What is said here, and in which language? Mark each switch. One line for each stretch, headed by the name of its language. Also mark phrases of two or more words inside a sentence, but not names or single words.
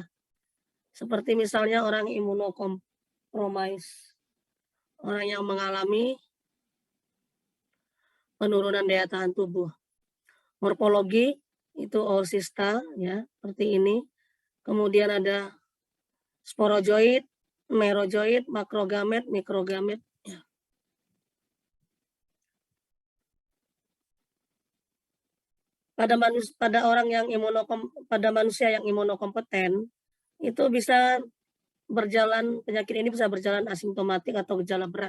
Indonesian: Seperti misalnya orang imunokompromis. Orang yang mengalami penurunan daya tahan tubuh. Morfologi itu oocysta ya, seperti ini. Kemudian ada sporozoid, merozoid, makrogamet, mikrogamet ya. Pada manusia yang imunokompeten itu bisa berjalan, penyakit ini bisa berjalan asimptomatik atau gejala berat.